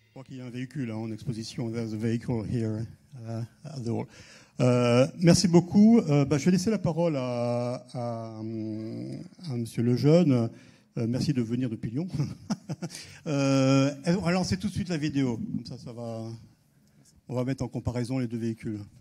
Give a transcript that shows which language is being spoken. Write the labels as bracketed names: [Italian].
[French] Il y a un véhicule en exposition. [English] There's a vehicle here at the hall. [French] Merci beaucoup. Je vais laisser la parole à Monsieur Lejeune. Merci de venir depuis Lyon. On va lancer tout de suite la vidéo. Comme ça va. On va mettre en comparaison les deux véhicules.